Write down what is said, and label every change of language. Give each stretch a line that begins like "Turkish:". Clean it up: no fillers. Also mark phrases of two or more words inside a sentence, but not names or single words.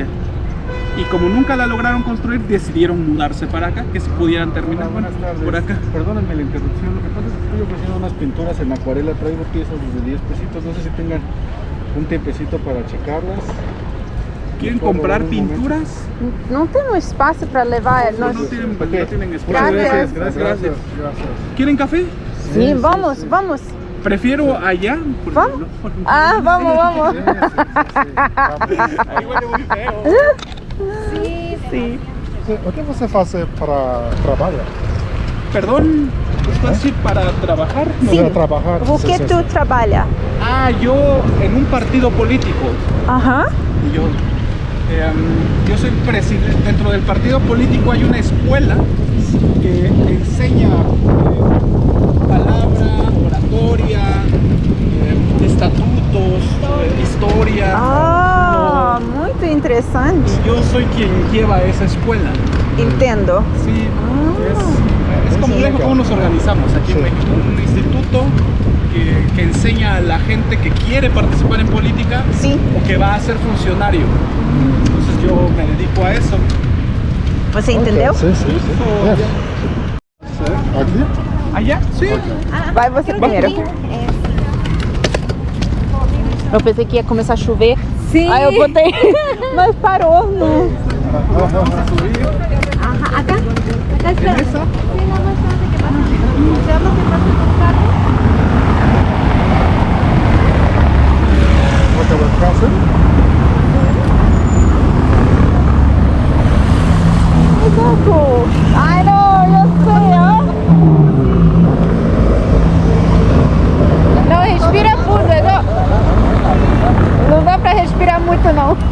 Spanish: Y como nunca la lograron construir, decidieron mudarse para acá, que se pudieran terminar. Buenas tardes. Por acá. Perdónenme la interrupción. Lo que pasa es que estoy ofreciendo unas pinturas en acuarela. Traigo piezas desde 10 pesitos. No sé si tengan un tiempecito para checarlas. ¿Quieren ¿Puedo comprar robar un momento? pinturas?
Portuguese: Não tem espaço para levar.
Spanish: No,
Portuguese: Nós...
Spanish: no tienen espacio. Gracias. Gracias. ¿Quieren café?
Portuguese: Sim, vamos, vamos.
Spanish: Prefiero allá. porque
Portuguese: Vamos.
Spanish: no-
Portuguese: Ah, vamos, vamos.
Spanish: Ahí huele muy feo.
Portuguese: Sim. O que você faz para trabalhar?
Spanish: Perdón, ¿esto así para trabajar?
Portuguese: Para trabalhar? O que tu trabalha?
Spanish: Ah, yo en un partido político. Aham. Y yo soy presidente. Dentro del partido político hay una escuela que enseña palabra, oratoria, estatutos, historia.
Portuguese: Ah, muito interessante.
Spanish: Y yo soy quien lleva esa escuela.
Portuguese: Entendo.
Spanish: Sí, es complejo cómo nos organizamos aquí en México. Un instituto que enseña a la gente que quiere participar en política
Portuguese: Sim.
Spanish: o que va a ser funcionario. Entonces yo me dedico a eso.
Portuguese: Você entendeu? Sim, sim, sim. Aqui?
Spanish: ¿Allá? Sí.
Portuguese: Vai você primeiro. Eu pensei que ia começar a chover. Sim. Aí eu botei, mas parou. Não.
Spanish: Ajá, acá. Acá está. ¿En esa? Sí, la más grande que pasa. ¿Ya lo que pasa con carro?
English: What about crossing?
Portuguese: Exato. Ai, não, eu sei, ó. Não, respira fundo, não dá pra respirar muito, não.